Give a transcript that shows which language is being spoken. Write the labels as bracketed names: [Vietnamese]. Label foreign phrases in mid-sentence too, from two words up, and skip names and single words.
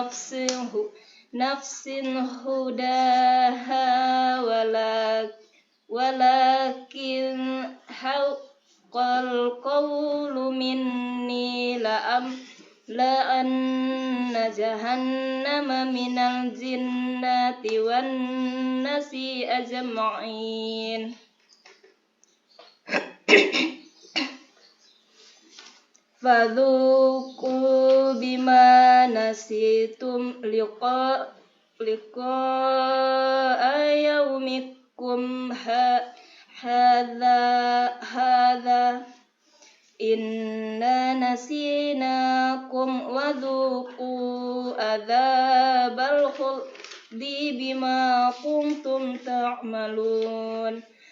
[Arabic] نفس هداها ولكن حق القول مني لأملأن جهنم من الجنة والناس أجمعين. فذوقوا بما نسيتم لقاء يومكم هذا إنا نسيناكم وذوقوا عذاب الخلد بما كنتم تعملون.